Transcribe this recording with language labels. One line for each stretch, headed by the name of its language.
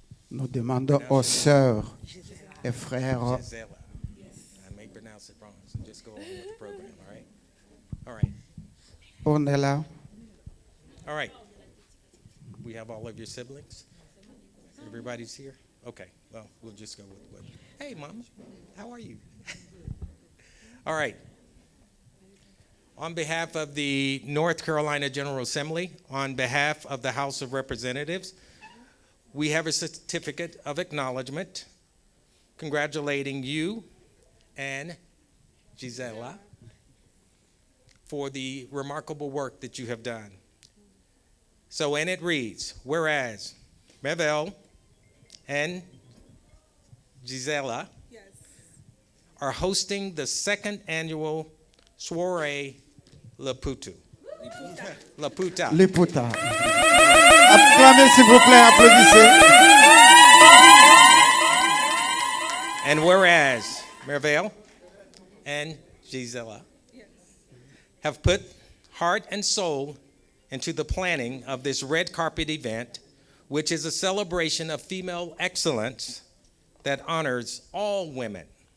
French: Nous demandons aux sœurs et frères. Gisela.
English: I may pronounce it wrong, so just go along with the program, all right? All right. Ornella. All right. We have all of your siblings? Everybody's here? Okay. Well, we'll just go with what. Hey, Mom. How are you? All right. On behalf of the North Carolina General Assembly, on behalf of the House of Representatives, we have a certificate of acknowledgement congratulating you and Gisela for the remarkable work that you have done. So, and it reads, whereas Merveille and Gisela are hosting the second annual Soirée Laputa. Laputa. Liputa.
French: Acclamez s'il vous plaît, applaudissez.
English: And whereas Merveille and Gisela have put heart and soul into the planning of this red carpet event, which is a celebration of female excellence that honors all women.